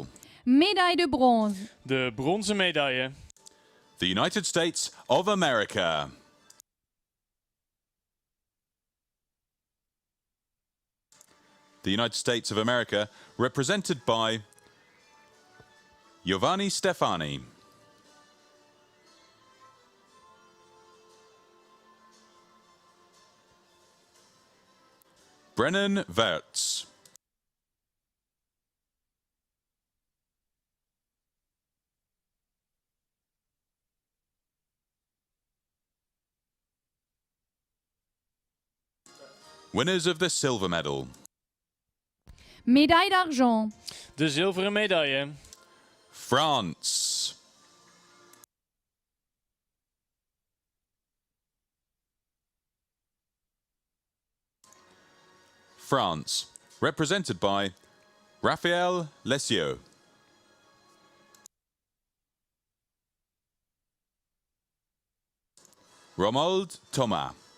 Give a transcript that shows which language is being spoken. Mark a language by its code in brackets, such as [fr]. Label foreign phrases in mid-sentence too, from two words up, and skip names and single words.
[fr] Médaille de bronze. [nl] De bronzen medaille. [en] The United States of America. The United States of America, represented by Giovanni Stefani. Brennan Wertz. Winners of the silver medal. [fr] Médaille d'argent. [nl] De zilveren medaille. [en] France. France, represented by Raphaël Lessieux. Romuald Thomas.